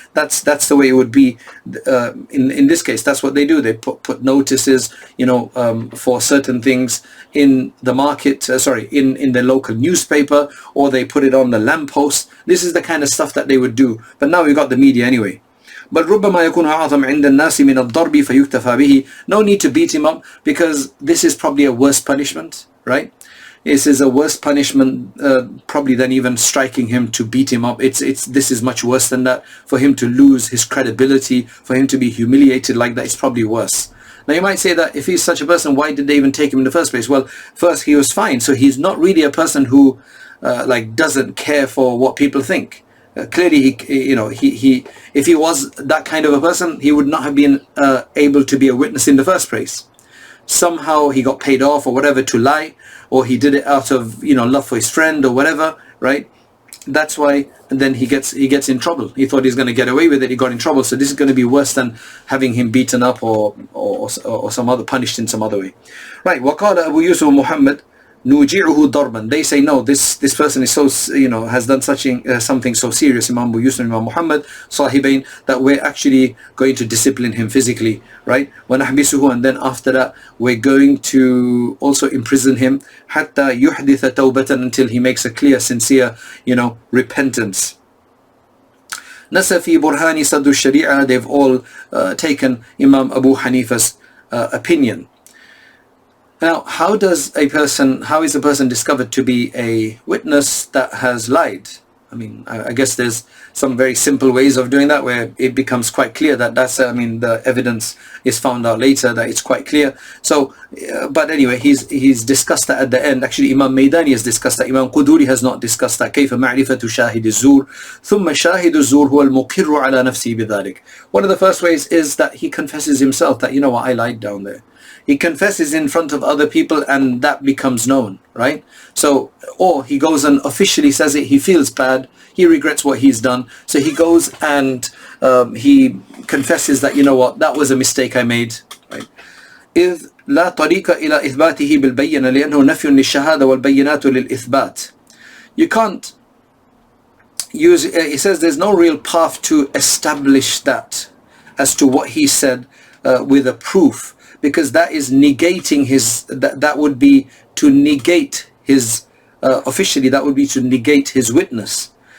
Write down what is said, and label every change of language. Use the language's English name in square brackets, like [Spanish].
[English] That's the way it would be. In this case, that's what they do. They put notices, for certain things in the market. In the local newspaper, or they put it on the lamppost. This is the kind of stuff that they would do. But now we've got the media anyway. [Arabic] But ربما يكون أعظم عند الناس من الضرب فيكتفى به. [English] No need to beat him up, because this is probably a worse punishment, right? This is a worse punishment probably than even striking him, to beat him up. This is much worse than that. For him to lose his credibility, for him to be humiliated like that, it's probably worse. Now you might say that if he's such a person, why did they even take him in the first place? Well, first, he was fine, so he's not really a person who doesn't care for what people think. Clearly, he if he was that kind of a person, he would not have been able to be a witness in the first place. Somehow he got paid off or whatever to lie, or he did it out of love for his friend or whatever, right? That's why. And then he gets in trouble. He thought he's going to get away with it. He got in trouble. So this is going to be worse than having him beaten up or some other, punished in some other way, right? [Arabic] وقال أبو يوسف محمد نوجعه ضربا. [English] They say no, this person is so has done something so serious, Imam Abu Yusuf and Imam Muhammad Sahibain, that we're actually going to discipline him physically, right? [Arabic] وَنَحْبِسُهُ, [English] and then after that we're going to also imprison him [Arabic] حتى يحدث توبة, [English] until he makes a clear, sincere repentance. [Arabic] نَسَ فِي بُرْهَانِ صَدُّ الشَّرِيعَةِ, [English] they've all taken Imam Abu Hanifa's opinion. Now, how is a person discovered to be a witness that has lied? I mean, I guess there's some very simple ways of doing that, where it becomes quite clear that the evidence is found out later that it's quite clear. So, but anyway, he's discussed that at the end. Actually, Imam Maydani has discussed that. Imam Quduri has not discussed that. [Arabic] كيف معرفة شاهد الزور ثم شاهد الزور هو المقر على نفسه بذلك. [English] One of the first ways is that he confesses himself that, what, I lied down there. He confesses in front of other people, and that becomes known, right? So, or he goes and officially says it. He feels bad. He regrets what he's done. So he goes and he confesses that, what, that was a mistake I made, right? [Arabic] إذ لا طريق إلى إثباته بالبينة لأنه نفي للشهادة والبينات للإثبات. [English] You can't use, he says there's no real path to establish that as to what he said with a proof, because that is negating his, that would be to negate his, officially that would be to negate his witness.